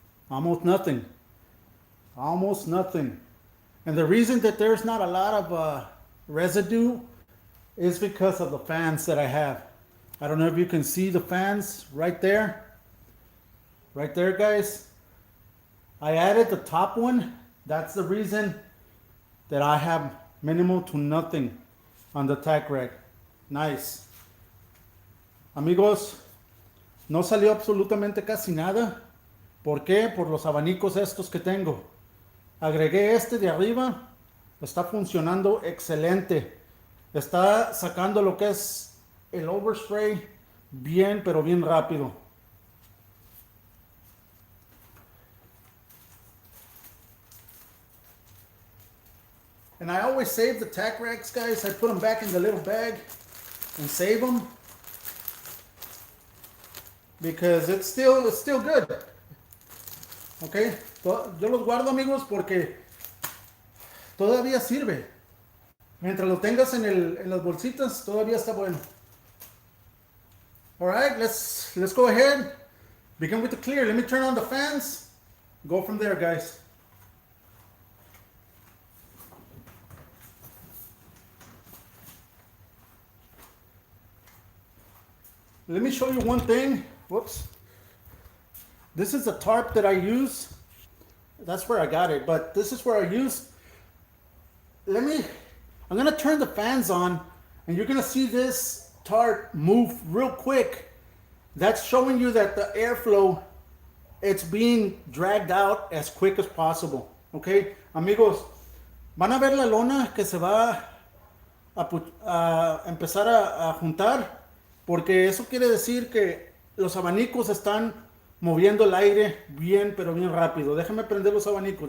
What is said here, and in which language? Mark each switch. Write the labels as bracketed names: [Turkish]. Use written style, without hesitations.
[English] Almost nothing. Almost nothing. And the reason that there's not a lot of residue is because of the fans that I have. I don't know if you can see the fans right there. Right there, guys. I added the top one. That's the reason that I have minimal to nothing on the tack rack. Nice. [Spanish] Amigos, no salió absolutamente casi nada. ¿Por qué? Por los abanicos estos que tengo. Agregué este de arriba. Está funcionando excelente. Está sacando lo que es el overspray bien, pero bien rápido. [English] And I always save the tack racks, guys. I put them back in the little bag and save them, because it's still good. [Spanish] Okay, yo los guardo, amigos, porque todavía sirve. Mientras lo tengas en las bolsitas, todavía está bueno. [English] All right, let's go ahead. Begin with the clear. Let me turn on the fans. Go from there, guys. Let me show you one thing. Whoops. This is a tarp that I use. That's where I got it, but this is where I use. I'm gonna turn the fans on, and you're gonna see this tarp move real quick. That's showing you that the airflow, it's being dragged out as quick as possible. [Spanish] Okay, amigos, van a ver la lona que se va a empezar a juntar, porque eso quiere decir que los abanicos están moviendo el aire bien, pero bien rápido. Déjame prender los abanicos.